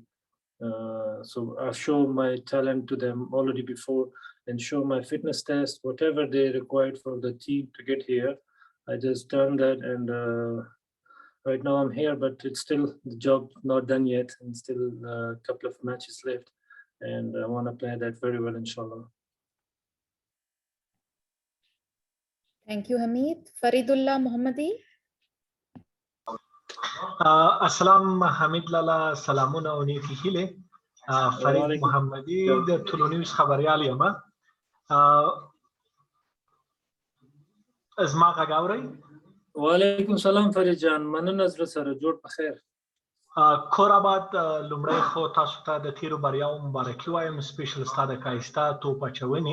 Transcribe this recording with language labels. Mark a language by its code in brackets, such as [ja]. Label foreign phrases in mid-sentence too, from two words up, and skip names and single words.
[en] So I've shown my talent to them already before and show my fitness test, whatever they required for the team to get here. I just done that, and right now I'm here, but it's still the job not done yet, and still a couple of matches left. And I want to play that very well, inshallah. Thank you, Hamid. Faridullah Mohammadi. [ps] Assalam Hamid Lala, salamuna oni fihile. فرید وعلیکم. محمدي د ټولنیز خبريال یم زما غږ اورئ [ar] وعلیکم السلام [ps] فرید جان مننه زړه سره جوړ په خیر کور آباد لومړی خو تاسو ته د تیرو بریاو مبارکي وایم سپیشل ستا د ښایسته توپ اچونې